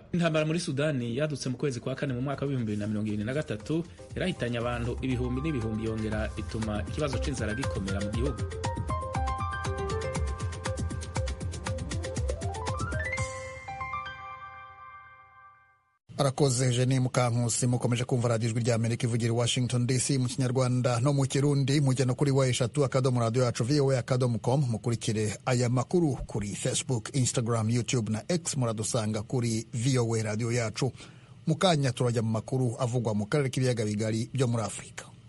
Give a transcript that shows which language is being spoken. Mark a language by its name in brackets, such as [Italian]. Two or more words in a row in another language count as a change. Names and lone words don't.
[Kinyarwanda] Intambara muri Sudani yadutse mu kwezi kwa 4 mu mwaka wa 2023 yarahitanye abantu ibihumbi n'ibihumbi, yongera ituma ikibazo c'inzara gikomera mu gihugu. Arakoze Jenny Mukankusi. Mukomeje kumva radiyo Ijwi ry'Amerika ivugira i Washington DC mu Kinyarwanda no mu Kirundi. Mujya no kuri wa3 radio yacu voa.com. Mukurikire aya makuru kuri Facebook, Instagram, YouTube na X. Muradusanga kuri VOA radio yacu. Mukanya turajya mu makuru avugwa mu karere k'ibiyaga bigari byo muri Afurika.